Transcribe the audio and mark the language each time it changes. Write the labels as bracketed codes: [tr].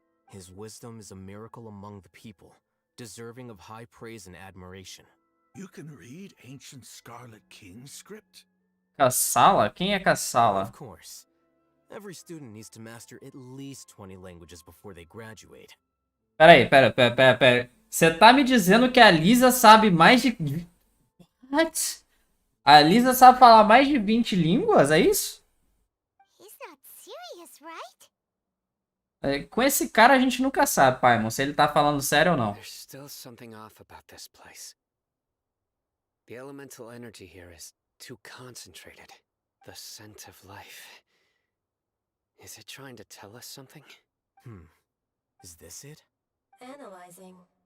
[en] His wisdom is a miracle among the people, deserving of high praise and admiration. You can read ancient Scarlet King script? [pt] Kassala? Quem é Kassala? [en] Of course. Every student needs to master at least 20 languages before they graduate. [pt] Pera. Você tá me dizendo que a Lisa sabe mais de... [en] What? [pt] A Lisa sabe falar mais de 20 línguas, é isso? [en] He's not serious, right? [pt] Com esse cara a gente nunca sabe, Paimon, se ele tá falando sério ou não. [en] There's still something off about this place. The elemental energy here is too concentrated. The scent of life. Is it trying to tell us something? Is this it? Analyzing.